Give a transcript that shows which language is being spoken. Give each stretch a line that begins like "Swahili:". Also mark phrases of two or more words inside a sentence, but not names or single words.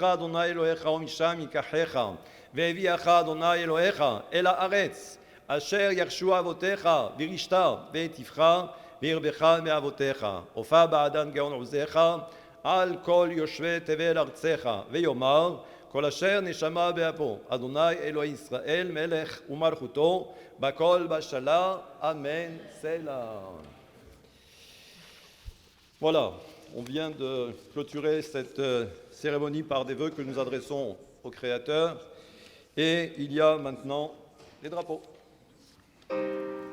Hebrew: אדוני אלוהיך ומשם ייקחך, והביאך אדוני אלוהיך אל הארץ, אשר ירשו אבותיך וירשת והיטיבך וירבך מאבותיך, הופע בעדן גאון עוזיך על כל יושבי תבל ארצך, ויאמר כל אשר נשמה באפו, אדוני אלוהי ישראל מלך ומלכותו, בכל בשלה, אמן סלה.
French: Voilà, on vient de clôturer cette cérémonie par des vœux que nous adressons au Créateur, et il y a maintenant les drapeaux.